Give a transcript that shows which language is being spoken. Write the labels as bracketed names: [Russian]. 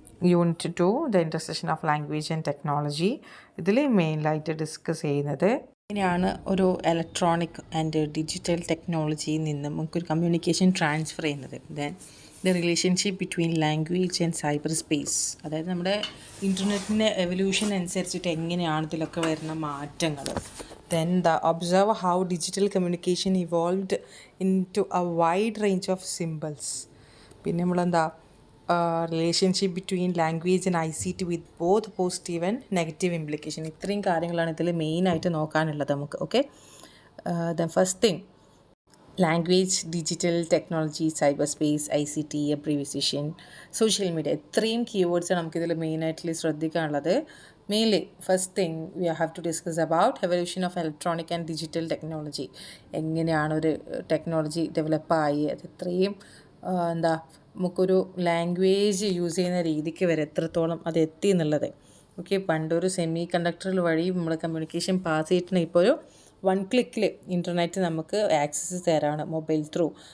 [English] Unit 2 the intersection of language and technology. [Malayalam] ഇതിൽ മെയിനായിട്ട് discuss ചെയ്യുന്നത് ഇങ്ങനെയാണ് ഒരു ഇലക്ട്രോണിക് ആൻഡ് ഡിജിറ്റൽ ടെക്നോളജിയിൽ നിന്നും നമുക്കൊരു കമ്മ്യൂണിക്കേഷൻ ട്രാൻസ്ഫർ ചെയ്യുന്നത്. [English] Then the relationship between language and cyber space. [Malayalam] അതായത് നമ്മുടെ ഇൻ്റർനെറ്റിൻ്റെ എവല്യൂഷൻ അനുസരിച്ചിട്ട് എങ്ങനെയാണ് ഇതിലൊക്കെ വരുന്ന മാറ്റങ്ങൾ. [English] Then observe how digital communication evolved into a wide range of symbols. [Malayalam] പിന്നെ നമ്മളെന്താ [English] Relationship between language and ICT with both positive and negative implication. [Malayalam] ഇത്രയും കാര്യങ്ങളാണ് ഇതിൽ മെയിനായിട്ട് നോക്കാനുള്ളത് നമുക്ക്. Okay. Then first thing language, digital technology, cyber space, ICT, abbreviation, social media. ഇത്രയും കീവേഡ്സാണ് നമുക്കിതിൽ മെയിനായിട്ട് ശ്രദ്ധിക്കാനുള്ളത്. [English] Mainly, first thing we have to discuss about evolution of electronic and digital technology. [Malayalam] എങ്ങനെയാണ് ഒരു ടെക്നോളജി ഡെവലപ്പായി അത് ഇത്രയും നമുക്കൊരു ലാംഗ്വേജ് യൂസ് ചെയ്യുന്ന രീതിക്ക് വരെ എത്രത്തോളം അത് എത്തി എന്നുള്ളത്. ഓക്കെ, പണ്ടൊരു സെമി കണ്ടക്ടറിൽ വഴി നമ്മൾ കമ്മ്യൂണിക്കേഷൻ പാസ് ചെയ്തിട്ടുണ്ടെങ്കിൽ ഇപ്പോൾ ഒരു 1 ക്ലിക്കിൽ ഇൻ്റർനെറ്റ് നമുക്ക് ആക്സസ് തരാണ് മൊബൈൽ ത്രൂ.